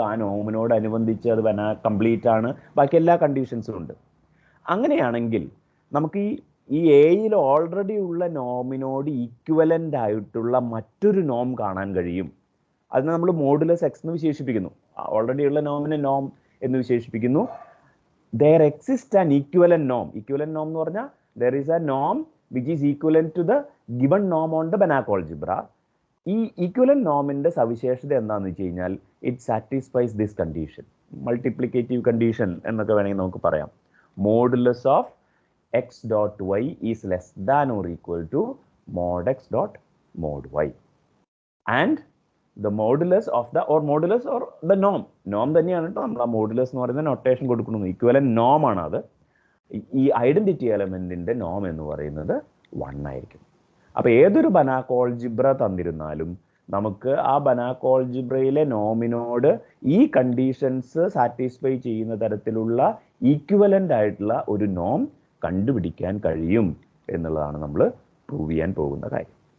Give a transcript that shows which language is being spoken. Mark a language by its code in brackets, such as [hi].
[ml] ആ നോമിനോട് അനുബന്ധിച്ച് അത് കംപ്ലീറ്റ് ആണ്, ബാക്കി എല്ലാ കണ്ടീഷൻസും ഉണ്ട്. അങ്ങനെയാണെങ്കിൽ നമുക്ക് ഈ എയിൽ ഓൾറെഡി ഉള്ള നോമിനോട് ഈക്വലൻ്റ് ആയിട്ടുള്ള മറ്റൊരു നോം കാണാൻ കഴിയും. അതിനെ നമ്മൾ മോഡുലസ് എക്സ് എന്ന് വിശേഷിപ്പിക്കുന്നു. ഓൾറെഡി ഉള്ള നോമിനെ നോം എന്ന് വിശേഷിപ്പിക്കുന്നു. [en] there exists an equivalent norm. Equivalent norm [ml] എന്ന് പറഞ്ഞാൽ [en] there is a norm which is equivalent to the given norm on the Banach algebra. [ml] ഈ equivalent normന്റെ സവിശേഷത എന്താണെന്ന് വെച്ച് കഴിഞ്ഞാൽ [en] it satisfies this condition. [ml] Multiplicative condition എന്നൊക്കെ വേണമെങ്കിൽ നമുക്ക് പറയാം. [en] Modulus of x dot y is less than or equal to mod x dot mod y. And the modulus of the modulus or the norm [ml] തന്നെയാണ് കേട്ടോ. നമ്മൾ ആ modulus എന്ന് പറയുന്ന നൊട്ടേഷൻ കൊടുക്കുന്നത് ഇക്വലന്റ് നോം ആണ്. അത് ഈ ഐഡന്റിറ്റി എലമെന്റിന്റെ നോം എന്ന് പറയുന്നത് 1 ആയിരിക്കും. അപ്പോൾ ഏതൊരു ബനാക് ഓൾജിബ്ര തന്നിരുന്നാലും നമുക്ക് ആ ബനാക് ഓൾജിബ്രയിലെ നോമിനോട് ഈ കണ്ടീഷൻസ് സാറ്റിസ്ഫൈ ചെയ്യുന്ന തരത്തിലുള്ള ഈക്വലന്റ് ആയിട്ടുള്ള ഒരു നോം കണ്ടുപിടിക്കാൻ കഴിയും എന്നുള്ളതാണ് നമ്മൾ പ്രൂവ് ചെയ്യാൻ പോകുന്ന കാര്യം.